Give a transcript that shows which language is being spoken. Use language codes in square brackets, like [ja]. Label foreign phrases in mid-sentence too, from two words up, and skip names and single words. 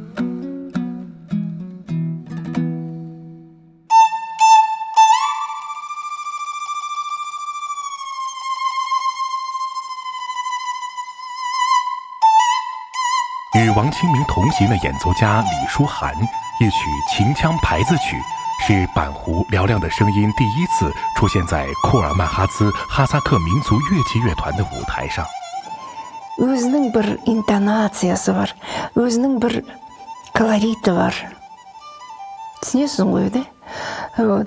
[zh] 与王清明同行的演奏家李书涵，一曲秦腔牌子曲，是板胡嘹亮的声音第一次出现在库尔曼哈兹哈萨克民族乐器乐团的舞台上。 [kk] өзінің бір интонациясы бар, өзінің бір колориті бар. Түсінесің ғой, да?